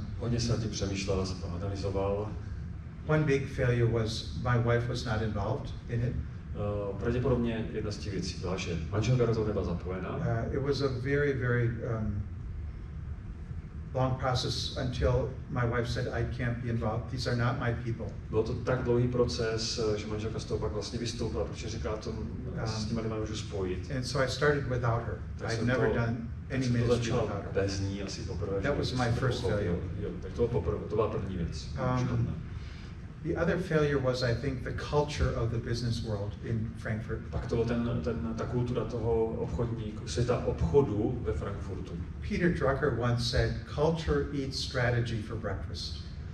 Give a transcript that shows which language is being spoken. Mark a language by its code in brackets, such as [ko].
[cs] Hodně jsem tím přemýšlel, analyzoval. [en] One big failure was my wife was not involved in it. [cs] Pravděpodobně jedna z těch věcí byla, že manželka do toho nebyla zapojena. [en] It was a very, very long process until my wife said, I can't be involved. These are not my people. [cs] Byl to tak dlouhý proces, že manželka z toho pak vlastně vystoupila, protože říkala, že s těma lidma můžu spojit. [en] And so I started without her. I'd never done any ministry without her. [cs] Bez ní asi poprvé. [en] That was my first failure. [cs] Tak to byla první věc. [en] The other failure was, I think, the culture of the business world in Frankfurt. [cs] Pak to byla ta kultura toho obchodníku, světa obchodu ve Frankfurtu. [en] Peter Drucker once said, culture eats strategy for breakfast.